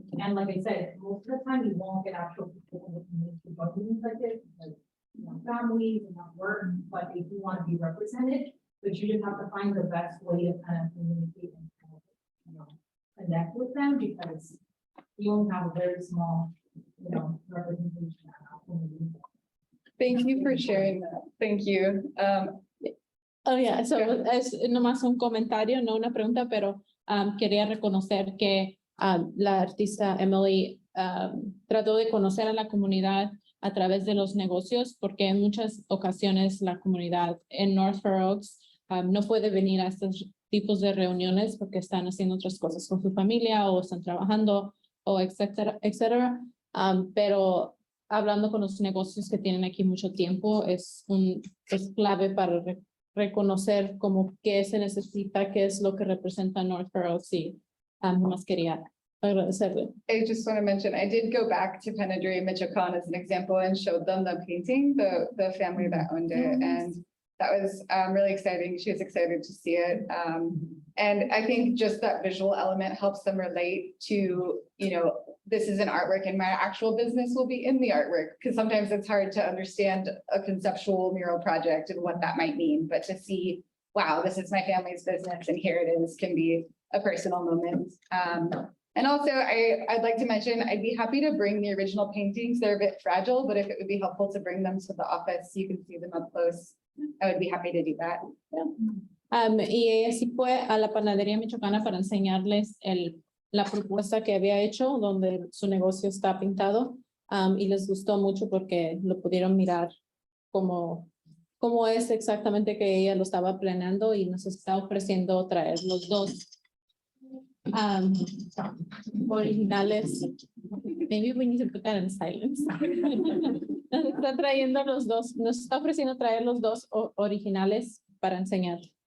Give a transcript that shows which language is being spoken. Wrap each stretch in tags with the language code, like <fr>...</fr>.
<en>And like I said, most of the time you won't get actual people in the community to join things like this, like, you know, families and not work, but they do want to be represented, but you just have to find the best way to kind of communicate and kind of, you know, connect with them, because you only have a very small, you know, representation. Thank you for sharing that. Thank you.</en> <es>Oh, yeah, so es nomás un comentario, no una pregunta, pero quería reconocer que la artista Emily trató de conocer a la comunidad a través de los negocios, porque en muchas ocasiones la comunidad en North Fair Oaks no puede venir a estos tipos de reuniones porque están haciendo otras cosas con su familia o están trabajando o etcétera, etcétera. Pero hablando con los negocios que tienen aquí mucho tiempo, es clave para reconocer como qué se necesita, qué es lo que representa North Fair Oaks, y más quería agradecerle.</es> <en>I just want to mention, I did go back to Penedry, Michoacan as an example and showed them the painting, the family that owned it. And that was really exciting. She was excited to see it. And I think just that visual element helps them relate to, you know, this is an artwork and my actual business will be in the artwork, because sometimes it's hard to understand a conceptual mural project and what that might mean, but to see, wow, this is my family's business and here it is, can be a personal moment. And also I'd like to mention, I'd be happy to bring the original paintings. They're a bit fragile, but if it would be helpful to bring them to the office, so you can see them up close, I would be happy to do that.</en> <es>Y ella sí fue a la panadería michoacana para enseñarles la propuesta que había hecho, donde su negocio está pintado, y les gustó mucho porque lo pudieron mirar como es exactamente que ella lo estaba planeando, y nos está ofreciendo traer los dos originales.</es> <en>Maybe we need to put that in silence.</en> <es>Nos está trayendo los dos, nos está ofreciendo traer los dos originales para enseñar.</es>